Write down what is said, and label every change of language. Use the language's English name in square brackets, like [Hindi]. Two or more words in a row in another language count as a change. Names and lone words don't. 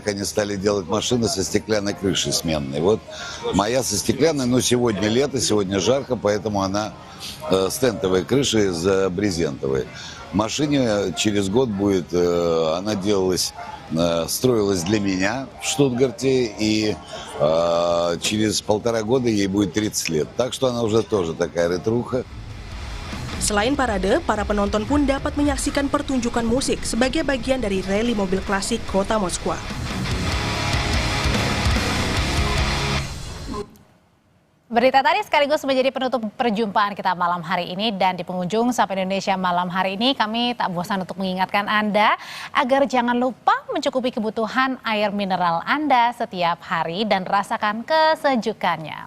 [Russian] Они стали делать машины со стеклянной крышей сменной. Вот моя со стеклянной, но сегодня лето, сегодня жарко, поэтому она с тентовой крышей, с брезентовой. Машине через год будет, она строилась для меня в Штутгарте, и через 1,5 года ей будет 30 лет. Так что она уже тоже такая ретруха. [Indonesian] Selain parade, para penonton pun dapat menyaksikan pertunjukan musik sebagai bagian dari rally mobil klasik Kota Moskwa. Berita tadi sekaligus menjadi penutup perjumpaan kita malam hari ini, dan di penghujung Sapa Indonesia malam hari ini kami tak bosan untuk mengingatkan Anda agar jangan lupa mencukupi kebutuhan air mineral Anda setiap hari dan rasakan kesejukannya.